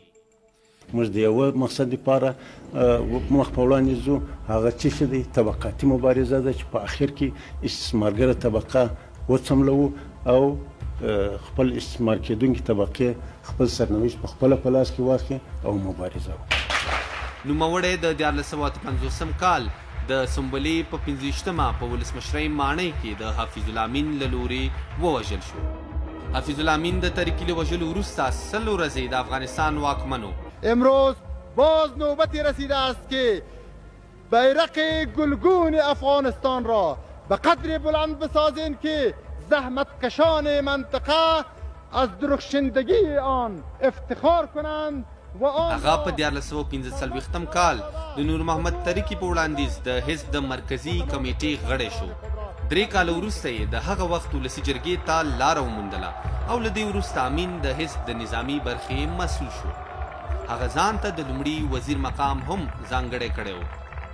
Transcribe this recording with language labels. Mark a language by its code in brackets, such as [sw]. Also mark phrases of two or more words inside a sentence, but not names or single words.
[ps] موږ د یوه مقصد لپاره مخ په وړاندې ځو، هغه څه چې دی طبقاتي مبارزه ده چې په اخر کې استثمارګره طبقه وڅملوو او خپل استثمار کېدونکې طبقې خپل سرنوشت په خپله په لاس کې واخلي او مبارزه وکړي. نوموړی د 1450 کال د سنبلې په 25مه په ولسمشرۍ ماڼۍ کې د حافظ الامین له لورې ووژل شو. حافظ الامین د ترکي له وژلو وروسته 100 ورځې د افغانستان واکمن و. [fa] امروز باز نوبتی رسیده است که بیرق گلگون افغانستان را به قدر بلند بسازین که زحمتکشان منطقه از درخشندگی آن افتخار کنند. [ps] هغه په 1445 کال د نور محمد ترکي په وړاندیز د حزب د مرکزي کمیټې غړی شو. 3 کاله وروسته یې د هغه وخت ولسي جرګې ته لاره وموندله او له دې وروسته امین د حزب د نظامي برخې مسؤل شو. هغه ځان ته د لومړي وزیر مقام هم ځانګړی کړی و.